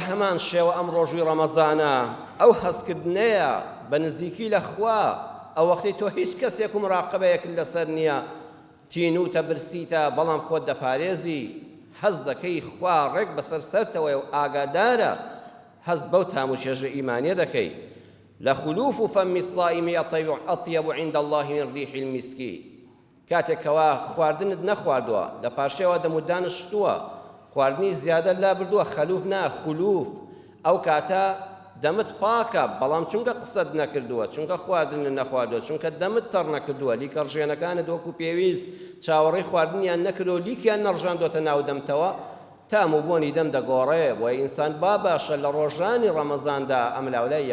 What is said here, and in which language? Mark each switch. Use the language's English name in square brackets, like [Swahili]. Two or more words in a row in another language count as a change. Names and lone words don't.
[Central Kurdish] هەمان شێوە ئەم ڕۆژووی ڕەمەزانە ئەو هەستکردنەیە بە نزیکی لە خوا ئەو وەختی تۆ هیچ کەسێک و مراقبەیەکت لەسەر نییە تینوتە برسیتە بەڵام خۆت دەپارێزی هەست دەکەی خوا ڕێک بەسەر سەرتەوەی و ئاگادارە هەست بەو تاموچێژە ئیمانیە دەکەی [Arabic] لخلوف فم الصائم أطيب عند الله من ريح المسك [Central Kurdish] کاتێکەوە خواردنت نەخواردووە لە پاشێوە دەمودانشتووە خواردنی زیادە لا بردووە خەلوف نا خلوف ئەو کاتە دەمت پاکە بەڵام چونکە قسەت نەکردووە چونکە خواردن نەخواردووە چونکە دەمت تەڕ نەکردووە لیکە ڕژێنەکانت وەکو پێویست چاوەڕێی خواردنیان نەکردەوە لیکیان نەڕژاندوتە ناو دەمتەوە تام و بۆنی دەم دەگۆڕێ بۆ ئینسان با باشە لە ڕۆژانی ڕەمەزاندا ئەم لاولای